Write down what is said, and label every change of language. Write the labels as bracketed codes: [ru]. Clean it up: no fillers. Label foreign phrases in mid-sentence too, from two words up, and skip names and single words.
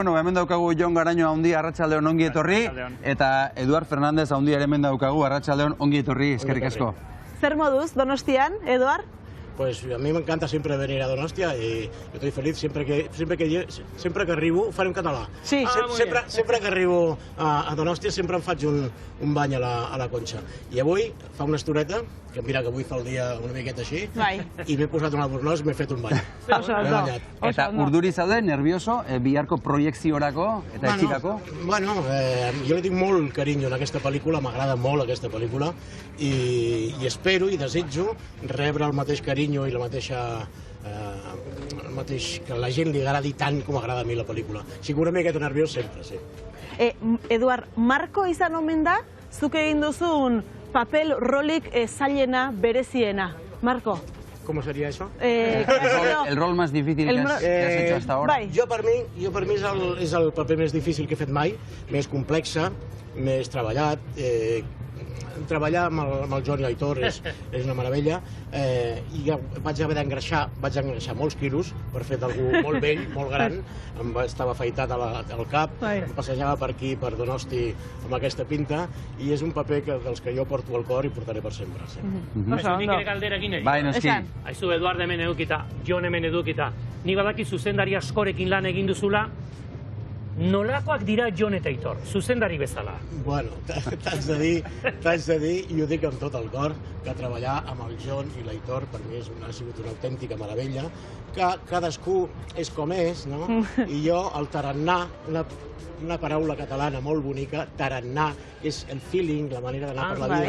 [eu] Bueno, hemen daukagu Jon Garaño haundi, arratsaldeon ongi etorri, eta Eduard Fernández haundi ere hemen daukagu, arratsaldeon ongi etorri, eskerrik asko. Zer moduz, Donostian, Eduard? [es] Pues a mí me encanta siempre venir a Donostia y yo estoy feliz siempre que arribo, [ca] ho faré en català. Sí. Sempre que arribo a Donostia sempre em faig un bany a la Conxa. I avui fa una estoneta, que mira que avui fa el dia una miqueta així, i m'he posat un albornoz i m'he fet un bany. M'he banyat. [eu] Eta urduri zaude, nervioso, biharko proiekziorako eta etxirako? [ca] Bueno, jo li tinc molt carinyo en aquesta pel·lícula, m'agrada molt aquesta pel·lícula, i espero i desitjo rebre el mateix carinyo i la mateixa... que la gent li agradi tant com agrada a mi la pel·lícula. Així que una miqueta nerviós sempre, sí. [eu] Eduard, Marko izan omen da, zuk egin duzun papel rolik zailena, bereziena. Marko. [es] ¿Cómo sería eso? El rol más difícil que has hecho hasta ahora. [ca] Jo per mi és el paper més difícil que he fet mai, més complexa, més treballat. Treballar amb el Jon i l'Aitor és una meravella, i vaig haver d'engreixar molts quilos per fer d'algú molt vell, molt gran, estava afaitat al cap, em passejava per aquí, per Donosti, amb aquesta pinta, i és un paper dels que jo porto al cor i portaré per sempre. [eu] Nik ere galdera egin egin. Bai, noski. Aizu, Eduard hemen edukita, Jon hemen edukita. Nik badaki zuzendari askorekin lan egin duzula, nolakoak dira Jon eta Aitor, zuzendari bezala? [ca] Bueno, t'haig de dir, i ho dic amb tot el cor, que treballar amb el Jon i l'Aitor per mi ha sigut una autèntica meravella, que cadascú és com és, no? I jo, el tarannà, una paraula catalana molt bonica, tarannà, és el feeling, la manera d'anar per la vida.